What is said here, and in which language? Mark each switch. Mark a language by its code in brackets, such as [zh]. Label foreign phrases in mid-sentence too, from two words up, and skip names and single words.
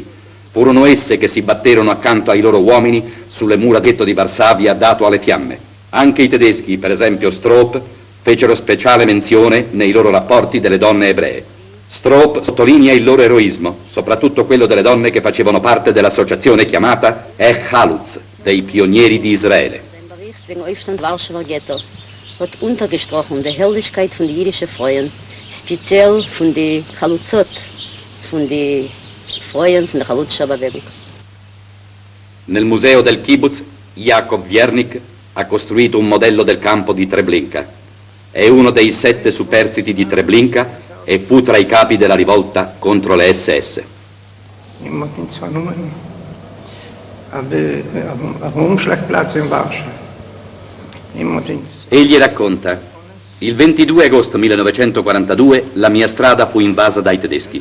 [it] Furono esse che si batterono accanto ai loro uomini sulle mura del ghetto di Varsavia dato alle fiamme. Anche i tedeschi, per esempio Stroop, fecero speciale menzione nei loro rapporti delle donne ebree. Stroop sottolinea il loro eroismo, soprattutto quello delle donne che facevano parte dell'associazione chiamata Ech Halutz, dei pionieri di Israele. [de] Wegen Aufstand Warschauer Ghetto hat untergestrochen die Herrlichkeit von den jüdischen Frauen, speziell von den Chalutzot, von den Frauen von der Chalutzscher Bewegung. [it] Nel museo del kibbutz, Jakob Wiernik ha costruito un modello del campo di Treblinka. È uno dei 7 superstiti di Treblinka e fu tra i capi della rivolta contro le SS. Egli racconta: il 22 agosto 1942 la mia strada fu invasa dai tedeschi.